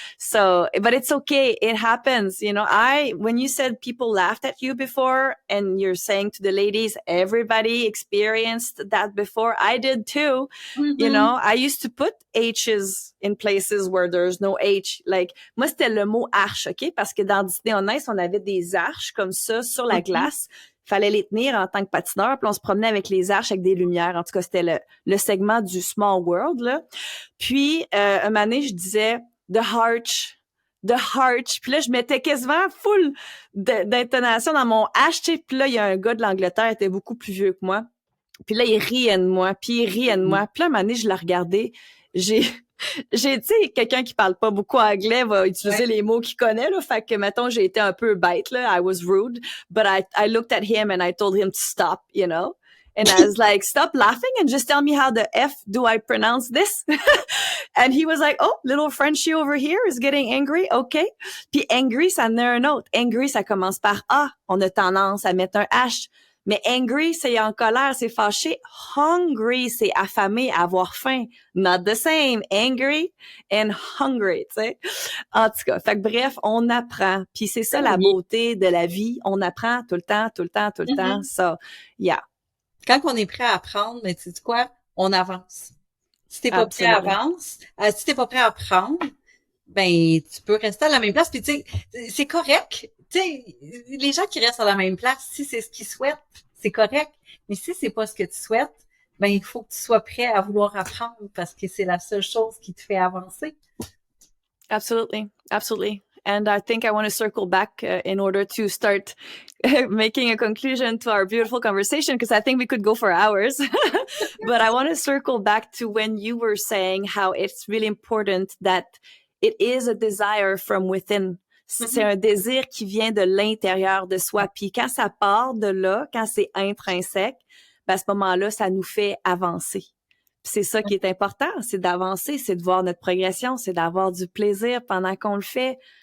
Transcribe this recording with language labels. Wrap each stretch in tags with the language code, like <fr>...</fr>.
<en>So, but it's okay. It happens. When you said people laughed at you before and you're saying to the ladies, everybody experienced that before. I did too. I used to put H's in places where there's no H.</en> <fr>Like, moi, c'était le mot arche, OK? Parce que dans Disney on Ice, on avait des arches comme ça sur la glace. Fallait les tenir en tant que patineur, puis on se promenait avec les arches avec des lumières. En tout cas, c'était le segment du Small World, là. Puis, un moment donné, je disais the Harch. Puis là, je mettais quasiment full d'intonation dans mon H, tu sais. Puis là, il y a un gars de l'Angleterre, il était beaucoup plus vieux que moi. Puis là, il riait de moi, puis il riait de moi. Puis là, un moment donné, je l'ai regardé. J'ai, tu sais, quelqu'un qui parle pas beaucoup anglais va utiliser les mots qu'il connaît, là. Fait que, mettons, j'ai été un peu bête, là.</fr> <en>I was rude. But I looked at him and I told him to stop, And I was like, stop laughing and just tell me how the F do I pronounce this? And he was like, oh, little Frenchie over here is getting angry. OK.</en> <fr>Puis angry, ça en a un autre. Angry, ça commence par A. On a tendance à mettre un H. Mais angry, c'est en colère, c'est fâché. Hungry, c'est affamé, avoir faim.</fr> <en>Not the same.</en> <fr>Angry and hungry, tu sais. En tout cas, fait que bref, on apprend. Puis c'est ça la beauté de la vie. On apprend tout le temps, tout le temps, tout le temps.</fr> <en>So, yeah.</en> <fr>Quand on est prêt à apprendre, mais tu sais quoi? On avance. Si t'es pas prêt à avancer, si t'es pas prêt à apprendre, ben, tu peux rester à la même place. Puis tu sais, c'est correct. Tu sais, les gens qui restent à la même place, si c'est ce qu'ils souhaitent, c'est correct. Mais si c'est pas ce que tu souhaites, ben, il faut que tu sois prêt à vouloir apprendre parce que c'est la seule chose qui te fait avancer.</fr> <en>Absolutely. Absolutely. And I think I want to circle back in order to start making a conclusion to our beautiful conversation, because I think we could go for hours. But I want to circle back to when you were saying how it's really important that it is a desire from within.</en> <fr>C'est un désir qui vient de l'intérieur de soi. Puis quand ça part de là, quand c'est intrinsèque, ben à ce moment-là, ça nous fait avancer. Puis c'est ça qui est important, c'est d'avancer, c'est de voir notre progression, c'est d'avoir du plaisir pendant qu'on le fait.</fr>